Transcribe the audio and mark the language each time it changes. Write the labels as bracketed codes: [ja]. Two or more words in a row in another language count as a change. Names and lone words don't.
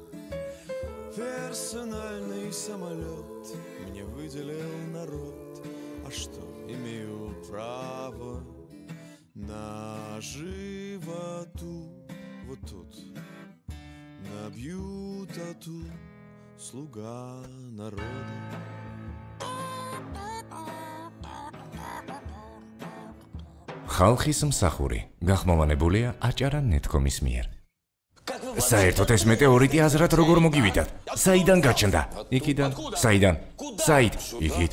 [ru] Персональный самолет мне выделил народ, а что, имею право на животу. Вот тут набью тату, слуга народа. [ka] ხალხის მსახური გახმოვანებულია აჭარა ნეტკომის მიერ. საერთოდ ეს მეტეორიტი აზრად როგორ მოგივიდათ? საიდან გაჩნდა? იქიდან? საიდან? საით? იქით.